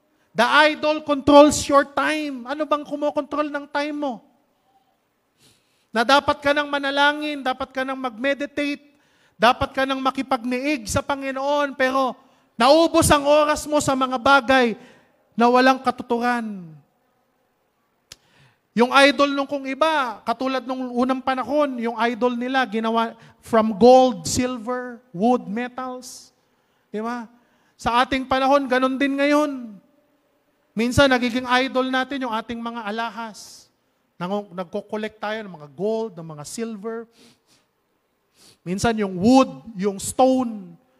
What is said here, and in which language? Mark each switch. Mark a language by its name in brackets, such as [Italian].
[English] The idol controls your time. [Filipino] Ano bang kumokontrol ng time mo? Na dapat ka nang manalangin, dapat ka nang mag-meditate, dapat ka nang makipagniig sa Panginoon, pero naubos ang oras mo sa mga bagay na walang katuturan. Yung idol nung kung iba, katulad nung unang panahon, yung idol nila ginawa [English] from gold, silver, wood, metals. [Filipino] Di ba? Sa ating panahon, ganun din ngayon. Minsan, nagiging idol natin yung ating mga alahas. Nagko-collect tayo ng mga gold, ng mga silver. Minsan, yung wood, yung stone.